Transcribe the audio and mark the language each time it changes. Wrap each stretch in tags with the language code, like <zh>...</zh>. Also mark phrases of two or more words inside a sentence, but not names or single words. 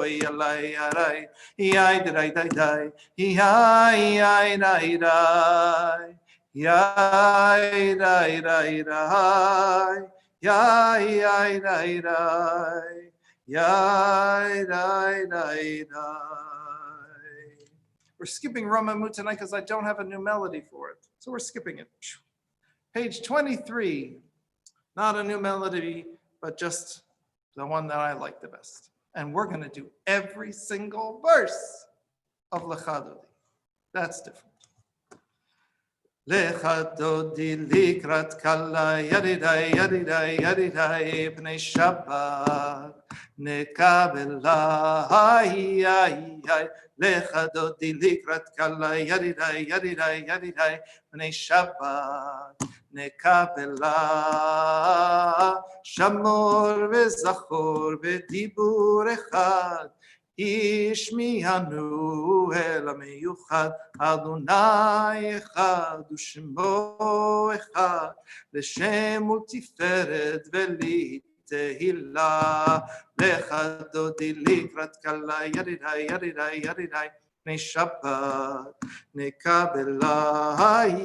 <en>יאללה יאי, יאי די די די, יאי יאי די די, יאי די די די, יאי יאי די די, יאי די די די. We're skipping Ramamu tonight because I don't have a new melody for it. So we're skipping it. Page 23, not a new melody, but just the one that I like the best. And we're going to do every single verse of Lecha Dodi. That's different.</en> <he>לכה דודי לקראת כלה, ידידיי, ידידיי, ידידיי, בני שבת. נקבלה, לך דודי לקראת כלה, ידידיי, ידידיי, ידידיי, בני שבת, נקבלה, שמור וזכור בדיבור אחד, השמיענו אל המיוחד, אדוני אחד ושמו אחד, לשם ולתפארת ולתהילה, לך דודי לקראת כלה, ידידיי, ידידיי, ידידיי, בני שבת, נקבלה,</he>